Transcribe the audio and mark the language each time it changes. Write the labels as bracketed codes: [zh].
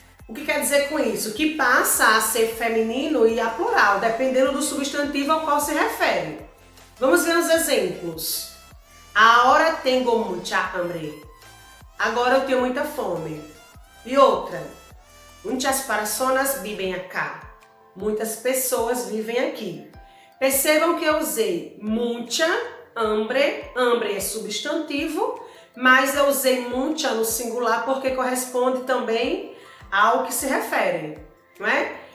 [pt] O que quer dizer com isso? Que passa a ser feminino e a plural, dependendo do substantivo ao qual se refere. Vamos ver os exemplos. [es] Ahora tengo mucha hambre. [pt] Agora eu tenho muita fome. E outra. [es] Muitas personas vivem acá. [pt] Muitas pessoas vivem aqui. Percebam que eu usei mucha, hambre. Hambre é substantivo, mas eu usei mucha no singular porque corresponde também ao que se refere, não é?